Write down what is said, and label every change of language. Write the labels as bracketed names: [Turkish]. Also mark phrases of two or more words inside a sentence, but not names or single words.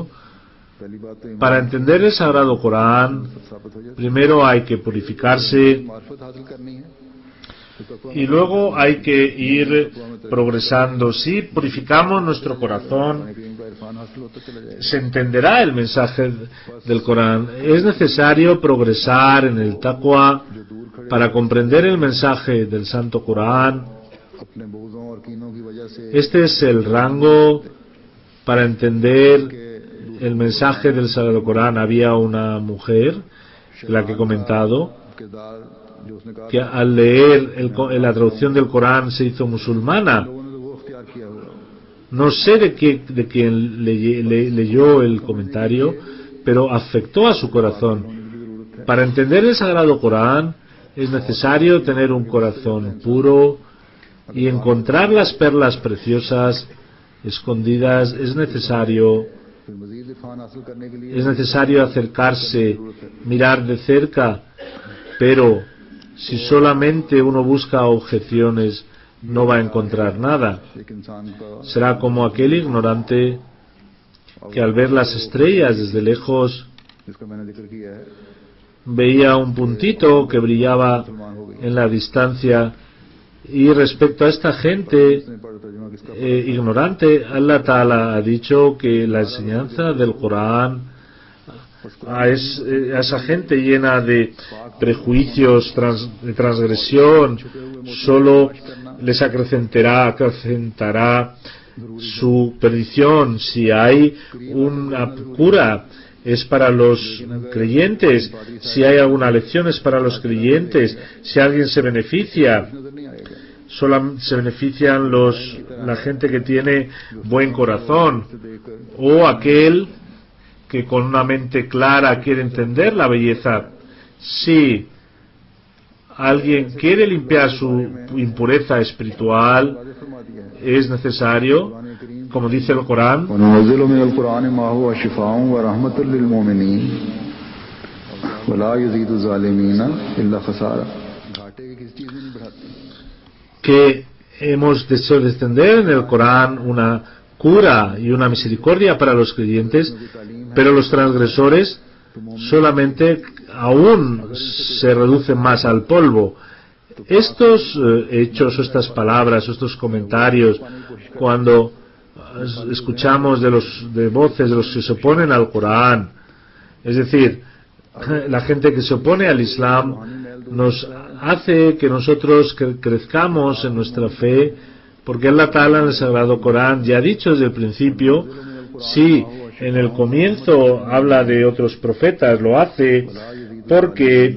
[Spanish] Para entender el Sagrado Corán, primero hay que purificarse, y luego hay que ir progresando. Si purificamos nuestro corazón, se entenderá el mensaje del Corán. Es necesario progresar en el taqwa Para comprender el mensaje del Santo Corán, [Urdu] اپنے بغضوں اور کینوں کی وجہ سے [Spanish] este es el rango para entender el mensaje del Sagrado Corán. Había una mujer, la que he comentado, [Urdu] کردار جو اس نے کہا [Spanish] que al leer la traducción del Corán se hizo musulmana. [Urdu] لوگوں نے تو وہ اختیار کیا ہوا [Spanish] No sé de quién leyó el comentario, pero afectó a su corazón. Para entender el Sagrado Corán es necesario tener un corazón puro y encontrar las perlas preciosas escondidas. Es necesario [Urdu] پھر مزید عرفان حاصل کرنے کے لیے [Spanish] acercarse, mirar de cerca, pero si solamente uno busca objeciones no va a encontrar nada. [Urdu] ایک انسان کا [Spanish] Será como aquel ignorante que al ver las estrellas desde lejos [Urdu] جس کا میں نے ذکر کیا ہے [Spanish] veía un puntito que brillaba [Urdu] مسلمان ہو گئی [Spanish] en la distancia. Y respecto a esta gente [Urdu] اس نے پڑھ ترجمہ کس کا [Spanish] ignorante, [Arabic] الله تعالى [Spanish] ha dicho que la enseñanza del Corán a esa gente llena de prejuicios, de transgresión, solo les acrecentará su perdición. Si hay una cura, es para los creyentes. Si hay alguna lección, es para los creyentes. Si alguien se beneficia, [Urdu] نظر نہیں آئے گا [Spanish] solo se benefician la gente que tiene buen corazón, o aquel que con una mente clara quiere entender la belleza. Si alguien quiere limpiar su impureza espiritual, [Urdu] واضح فرما دیا ہے [Spanish] es necesario, como dice el Corán, [Arabic] وننزل من القرآن ما هو شفاء ورحمة للمؤمنين ولا يزيد الظالمين إلا خسارة [Urdu] گھاٹے کی کسی چیز میں نہیں بڑھاتی [Spanish] que hemos deseado descender en el Corán una cura y una misericordia para los creyentes, pero los transgresores solamente aún se reducen más al polvo. Estos hechos, estas palabras, estos comentarios, cuando escuchamos de voces de los que se oponen al Corán, es decir, la gente que se opone al Islam, nos hace que nosotros crezcamos en nuestra fe, porque [Arabic] الله تعالى [Spanish] en el Sagrado Corán ya ha dicho desde el principio, sí, en el comienzo habla de otros profetas, lo hace porque